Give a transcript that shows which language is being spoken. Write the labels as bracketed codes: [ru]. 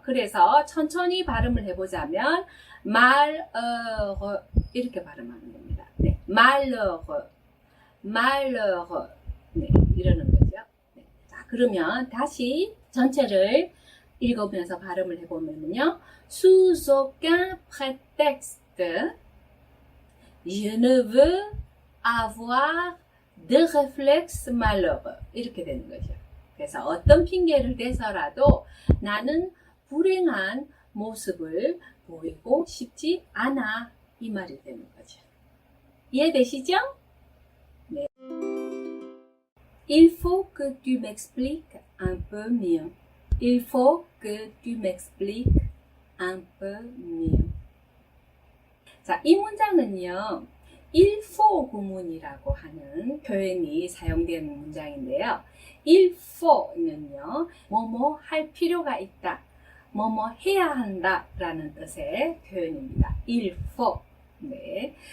[ko] 그래서 천천히 발음을 해보자면 malheureux 이렇게 발음하는 겁니다. 네, malheureux 네, 이러는 거죠. 네, 자, 그러면 다시 전체를 읽으면서 발음을 해보면요. [fr] Sous aucun prétexte, je ne veux avoir de réflexe malheureux. [ko] 이렇게 되는 거죠. 그래서 어떤 핑계를 대서라도 나는 불행한 모습을 보이고 싶지 않아. 이 말이 되는 거죠. 이해되시죠? 네. [fr] Il faut que tu m'expliques un peu mieux. Il faut que tu m'expliques un peu mieux. [ko] 자, 이 문장은요, [fr] il faut [ko] 구문이라고 하는 표현이 사용된 문장인데요. [fr] il faut [ko] 는요, 뭐뭐 할 필요가 있다, 뭐뭐 해야 한다 라는 뜻의 표현입니다. [fr] il faut. 네.